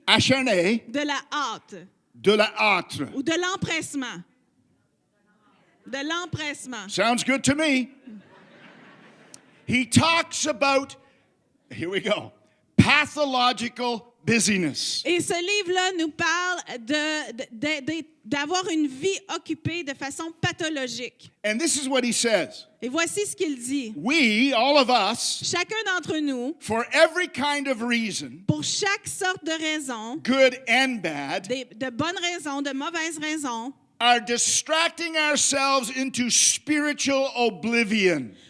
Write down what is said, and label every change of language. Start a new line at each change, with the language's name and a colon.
French: acharnée de la hâte de la hâte. ou de l'empressement. De l'empressement.
English: Sounds good to me. He talks about, here we go, pathological busyness.
French: Et ce livre-là nous parle d'avoir une vie occupée de façon pathologique.
English: And this is what he says.
French: Et voici ce qu'il dit.
English: We, all of us,
French: Chacun d'entre nous,
English: for every kind of reason,
French: pour chaque sorte de raison,
English: good and bad,
French: de bonnes raisons, de mauvaises raisons,
English: are distracting ourselves into spiritual oblivion.